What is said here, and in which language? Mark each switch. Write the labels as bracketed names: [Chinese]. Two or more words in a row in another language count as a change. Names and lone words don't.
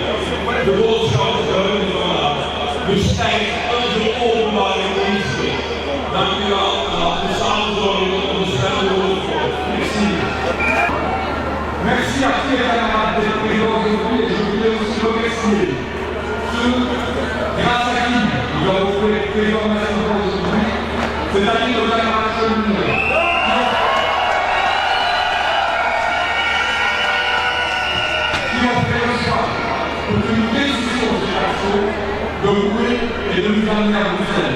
[Dutch] De boodschap is duidelijk vandaag. Bestijgt onze openbare diensten. Dank u wel en laten we samen zorgen dat onze stem gehoord wordt. [French] Merci. Merci à tous les camarades de la présidence aujourd'hui et je voulais aussi remercier ceux grâce à qui nous avons fait les formations aujourd'hui, c'est-à-dire nos camarades cheminots qui ont fait le choix pour que nous décisions de cette action de rouler et de nous amener à Bruxelles.